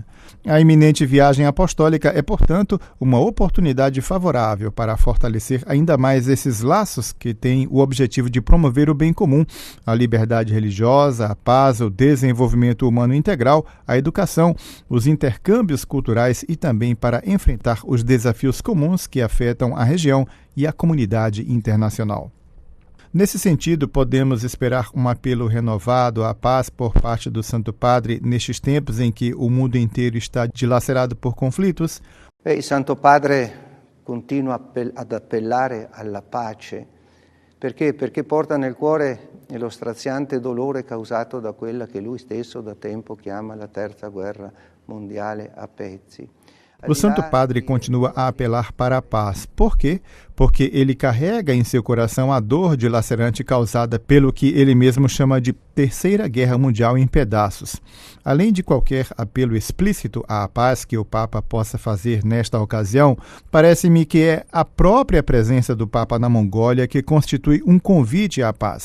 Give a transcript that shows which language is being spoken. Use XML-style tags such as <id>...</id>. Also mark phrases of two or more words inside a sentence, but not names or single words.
<pt>A iminente viagem apostólica é, portanto, uma oportunidade favorável para fortalecer ainda mais esses laços que têm o objetivo de promover o bem comum, a liberdade religiosa, a paz, o desenvolvimento humano integral, a educação, os intercâmbios culturais e também para enfrentar os desafios comuns que afetam a região e a comunidade internacional. Nesse sentido, podemos esperar um apelo renovado à paz por parte do Santo Padre nestes tempos em que o mundo inteiro está dilacerado por conflitos?</pt> <it>Il Santo Padre continua ad appellare alla pace. Perché? Perché porta nel cuore lo straziante dolore causato da quella che lui stesso da tempo chiama la Terza Guerra Mondiale a pezzi.</it> <pt>O Santo Padre continua a apelar para a paz. Por quê? Porque ele carrega em seu coração a dor dilacerante causada pelo que ele mesmo chama de Terceira Guerra Mundial em pedaços. Além de qualquer apelo explícito à paz que o Papa possa fazer nesta ocasião, parece-me que é a própria presença do Papa na Mongólia que constitui um convite à paz.</pt>